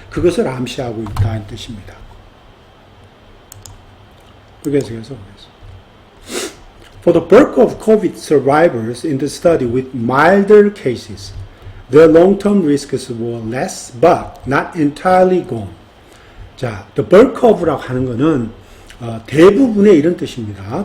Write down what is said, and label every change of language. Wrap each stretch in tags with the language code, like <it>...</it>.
<ko>그것을 암시하고 있다는 뜻입니다. 계속해서</ko> <en>For the bulk of COVID survivors in the study with milder cases, their long-term risks were less, but not entirely gone.</en> <ko>자,</ko> <en>the bulk of</en> <ko>라고 하는 것은 대부분의 이런 뜻입니다.</ko>